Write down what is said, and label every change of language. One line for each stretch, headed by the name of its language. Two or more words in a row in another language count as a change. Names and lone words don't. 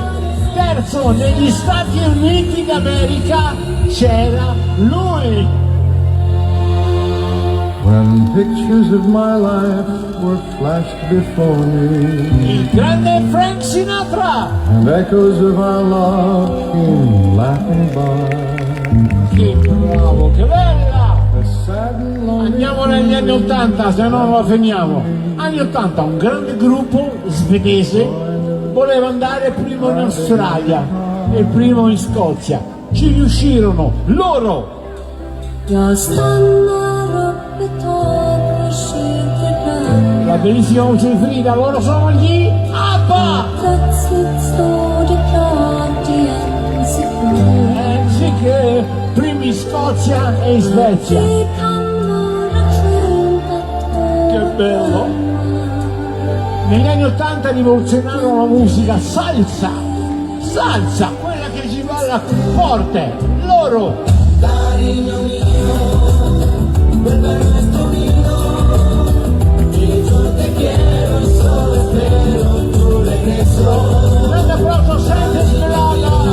Italian: Terzo, negli Stati Uniti d'America c'era lui.
English: When pictures of my life were flashed before me,
Italian: Il grande Frank Sinatra.
English: and echoes of our love came laughing by.
Italian: Che bravo, che bella!
English: A sad and lonely
Italian: Andiamo negli anni 80, se no non la finiamo. Anni 80, un grande gruppo svedese voleva andare primo in Australia e primo in Scozia. Ci riuscirono loro.
Swedish: Jag stannar upp ett tag och skiter ibland.
Italian: La bellissima voce di Frida, loro sono gli ABBA.
Swedish: Plötsligt står det klart i en sekund.
Italian: Sì che primi in Scozia e in Svezia.
Swedish: Det kan vara skönt att
Italian: Che bello! Negli anni 80 rivoluzionarono la musica salsa, quella che ci balla forte, loro. Grande applauso, Sente Svelata.